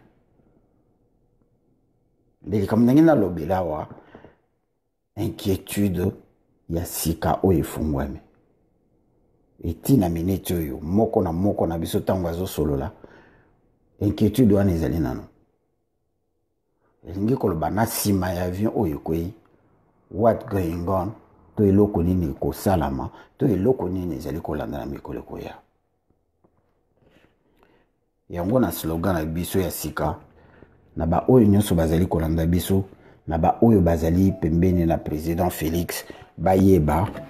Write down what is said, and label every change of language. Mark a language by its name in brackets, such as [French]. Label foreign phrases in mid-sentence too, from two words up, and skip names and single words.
[Lingala] Ndenge comme ndenge na lobela wa inquiétude ya sika oyo efungwami etina minute oyo moko na biso ntango azosolola inquiétude wana ezali nano elingi koloba na nsima ya avion oyo ekwei [English] what going on [Lingala] to eloko nini ekosalama to eloko nini ezali kolanda na mikolo ekoya yango na slogan na biso ya sika na ba oyo nyonso bazali kolanda biso na ba oyo bazali pembeni na président Félix bayeba